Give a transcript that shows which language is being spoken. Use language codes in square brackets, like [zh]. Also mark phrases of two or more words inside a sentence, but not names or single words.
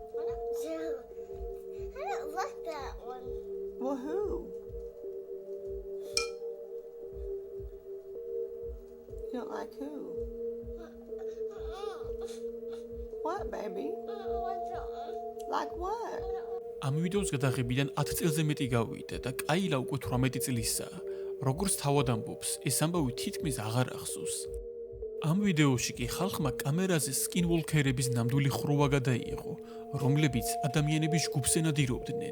[en] I don't like that one. Well, who? You don't like who? What, baby? Like what? [ka] ამ ვიდეოს გადაღებიდან 10 წელზე მეტი გავიდა და კაილა უკვე 18 წლისაა. როგორც თავად ამბობს, ეს ამბავი თითქმის აღარ ახსოვს. ამ ვიდეოში კი ხალხმა კამერაზე სკინვოლქერების ნამდვილი ხროვა გადაიღო, რომლებიც ადამიანების ჯგუფს ენადირობდნენ.